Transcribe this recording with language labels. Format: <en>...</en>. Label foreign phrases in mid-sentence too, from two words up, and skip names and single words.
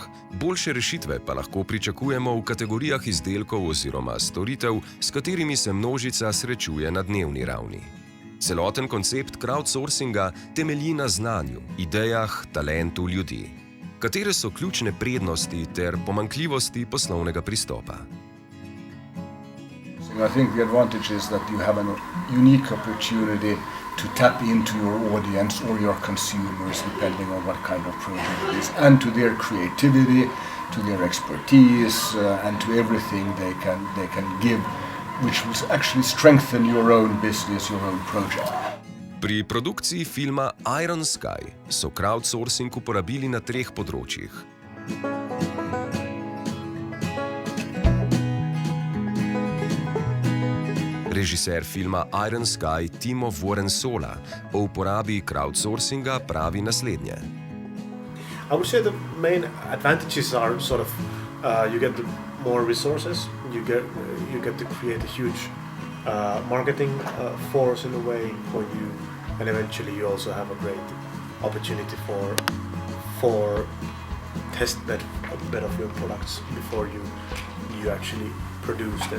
<sl>Boljše rešitve pa lahko pričakujemo v kategorijah izdelkov oziroma storitev, s katerimi se množica srečuje na dnevni ravni. Celoten koncept crowdsourcinga temelji na znanju, idejah, talentu ljudi. Katere so ključne prednosti ter pomanjkljivosti poslovnega pristopa?</sl> <en>I think the advantage is that you have a unique opportunity to tap into your audience or your consumers, depending on what kind of project it is, and to their creativity, to their expertise, and to everything they can give, which will actually strengthen your own business, your own project.</en> <sl>Pri produkciji filma Iron Sky so crowdsourcing uporabili na 3 področjih. Režiser filma Iron Sky Timo Vuorensola o uporabi crowdsourcinga pravi naslednje.</sl> <en>I would say the main advantages are sort of you get the more resources, you get to create a huge marketing force in a way for you, and eventually you also have a great opportunity for test bed of your products before you actually produce them.</en>